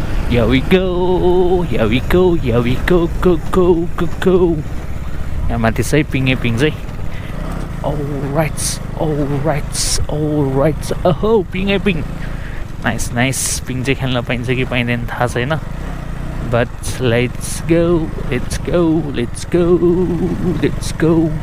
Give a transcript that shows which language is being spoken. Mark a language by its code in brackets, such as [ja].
[en] Here we go, here we go, here we go, go, go, go, go. [ne] यहाँ माथि चाहिँ पिङै पिङ चाहिँ. [en] Alright, alright, alright. [ne] ओहो पिङै पिङ. [en] Nice nice. [ne] पिङ चाहिँ खेल्न पाइन्छ कि पाइँदैन थाहा छैन. [en] But let's go, let's go, let's go, let's go.